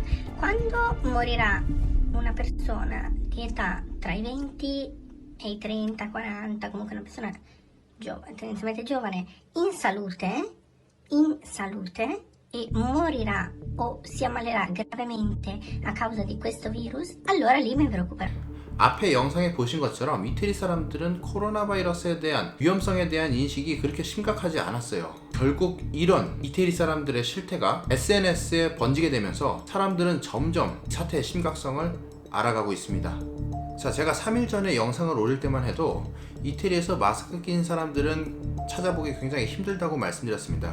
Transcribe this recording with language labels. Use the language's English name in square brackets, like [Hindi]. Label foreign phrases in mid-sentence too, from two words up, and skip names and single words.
[Italian] Quando morirà una persona di età tra i 20 e i 30, 40, comunque una persona giovane, tendenzialmente giovane, in salute e morirà o si ammalerà gravemente a causa di questo virus, allora lì mi preoccuperò. [Korean] 앞에 영상에 보신 것처럼 이태리 사람들은 코로나 바이러스에 대한 위험성에 대한 인식이 그렇게 심각하지 않았어요. 결국 이런 이태리 사람들의 실태가 SNS에 번지게 되면서 사람들은 점점 사태의 심각성을 알아가고 있습니다. 자, 제가 3일 전에 영상을 올릴 때만 해도 이태리에서 마스크 낀 사람들은 찾아보기 굉장히 힘들다고 말씀드렸습니다.